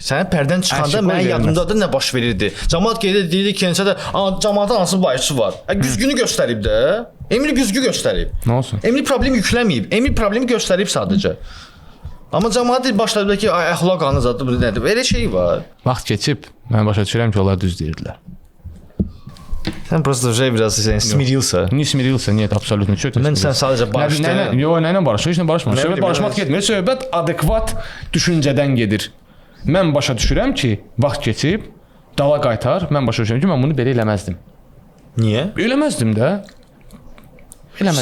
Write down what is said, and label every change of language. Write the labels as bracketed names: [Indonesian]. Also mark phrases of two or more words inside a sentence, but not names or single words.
[Azerbaijani] Sənin pərdən çıxanda mənim yadımdadır nə baş verirdi. Cəmaət deyirdi ki, cəmaatın hansı bayçısı var. Güzgünü göstərib də. Emil güzgü göstərib. Nə olsun? Emil problemi yükləməyib. Emil problemi göstərib sadəcə. Amma cəmaət başladı ki, əxlaq anı zadı bu nədir? Elə şey var. Vaxt keçib mən başa düşürəm ki, onlar düz deyirdilər. [Russian] Sen просто уже biraz смирился. Не смирился, нет, абсолютно. [Azerbaijani] Mən sən sadəcə barışdın. Yox, nə ilə barışdın? Heç nə barışmır. Söhbət barışmaq getmir. Söhbət adekvat düşüncədən gedir. Mən başa düşürəm ki, vaxt keçib, dala qaytar. Mən başa düşürəm ki, mən bunu belə eləməzdim. Niyə? Eləməzdim də. Eləməzdim.